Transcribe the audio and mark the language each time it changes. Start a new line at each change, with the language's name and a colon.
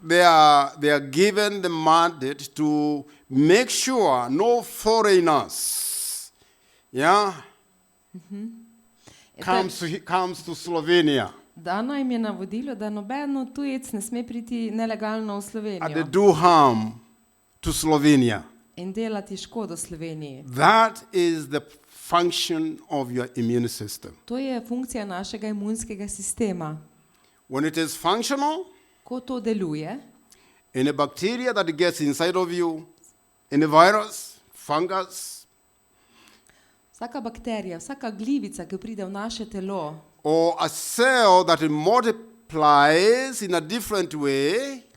English: they are given the mandate to make sure no foreigners, yeah, comes to Slovenia,
Slovenian: Dano jim je navodilo, da nobeno tujec ne sme priti nelegalno v
English: and they
Slovenian: Slovenijo
English: do harm to Slovenia.
Slovenian: in delati škodo Sloveniji.
English: That is the function of your immune system.
Slovenian: To je funkcija našega imunskega sistema.
English: When it is functional,
Slovenian: Ko to deluje,
English: any bacteria that gets inside of you, any virus, fungus,
Slovenian: vsaka bakterija, vsaka glivica, ki pride v naše telo,
English: or a cell that multiplies in a different way